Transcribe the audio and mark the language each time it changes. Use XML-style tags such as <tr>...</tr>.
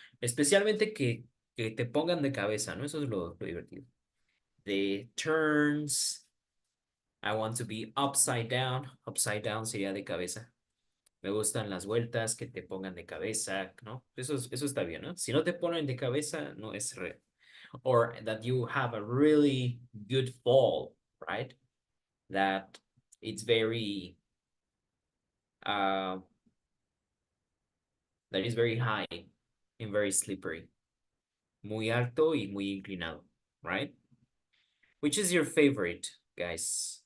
<es>Especialmente que te pongan de cabeza, ¿no? Eso es lo divertido.</es> <en>The turns. I want to be upside down.</en> <es>Upside down sería de cabeza. Me gustan las vueltas que te pongan de cabeza, ¿no? Eso está bien, ¿no? Si no te ponen de cabeza, no es real.</es> <en>Or that you have a really good fall, right? That it's very, that is very high and very slippery.</en> <es>Muy alto y muy inclinado, right?</es> <en>Which is your favorite, guys?</en>